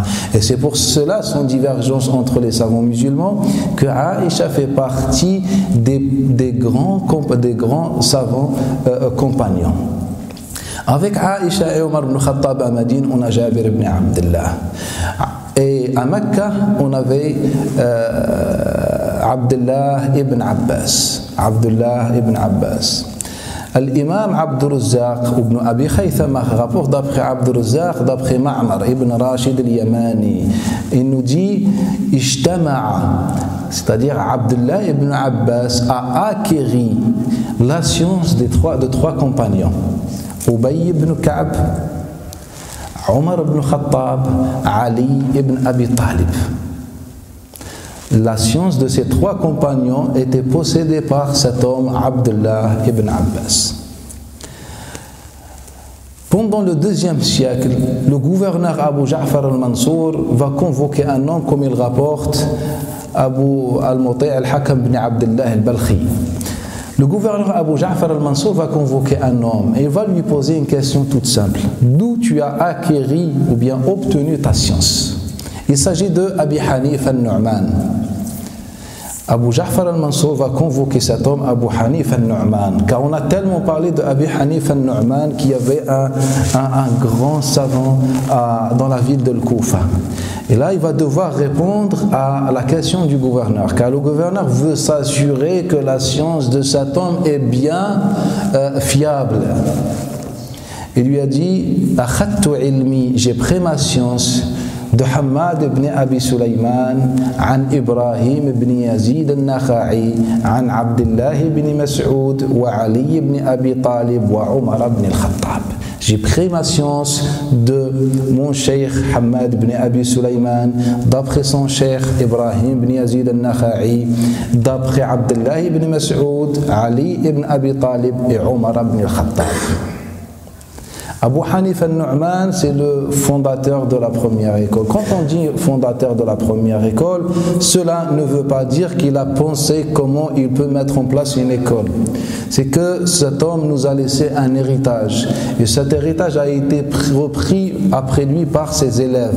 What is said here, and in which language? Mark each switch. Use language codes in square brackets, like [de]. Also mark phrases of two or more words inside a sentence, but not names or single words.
[fr] Et c'est pour cela son divergence entre les savants musulmans que Aïcha fait partie des grands savants compagnons. Avec Aïcha et Omar ibn Khattab à Madine, on a Jabir ibn Abdullah. Et à Mecca, on avait Abdullah ibn Abbas. Abdullah ibn Abbas. L'imam Abdur Razzaq ibn Abi Khaythama rapporte d'après Abdur Razzaq, d'après Ma'mar ibn Rashid al-Yamani. Il nous dit Ijtama'a, c'est-à-dire Abdullah ibn Abbas a acquéri la science de trois compagnons. Ubay ibn Ka'b, Omar ibn Khattab, Ali ibn Abi Talib. La science de ces trois compagnons était possédée par cet homme, Abdullah ibn Abbas. Pendant le deuxième siècle, le gouverneur Abu Ja'far al-Mansour va convoquer un homme, comme il rapporte Abu al-Muti' al-Hakam ibn Abdullah al-Balkhi. Le gouverneur Abu Ja'far al-Mansour va convoquer un homme et il va lui poser une question toute simple. D'où tu as acquéri ou bien obtenu ta science? Il s'agit de Abi Hanif al-Nu'man. Abu Ja'far al-Mansour va convoquer cet homme, Abu Hanif al-Nu'man, car on a tellement parlé de Abi Hanif al-Nu'man qu'il y avait un grand savant dans la ville de Koufa. Et là, il va devoir répondre à la question du gouverneur, car le gouverneur veut s'assurer que la science de cet homme est bien fiable. Il lui a dit « [ar] أخذت علمي [fr] » j'ai pris ma science de Hammad ibn Abi Sulayman, an Ibrahim ibn Yazid al-Nakha'i, an Abdullah ibn Mas'ud, wa Ali ibn Abi Talib, wa Omar ibn al-Khattab. J'ai pris ma science de mon cheikh Hammad ibn Abi Sulayman, d'après son cheikh Ibrahim ibn Yazid al-Nakha'i, d'après Abdullah ibn Mas'ud, Ali ibn Abi Talib et Omar ibn al-Khattab. Abu Hanif al-Nu'man, c'est le fondateur de la première école. Quand on dit fondateur de la première école, cela ne veut pas dire qu'il a pensé comment il peut mettre en place une école. C'est que cet homme nous a laissé un héritage. Et cet héritage a été repris après lui par ses élèves.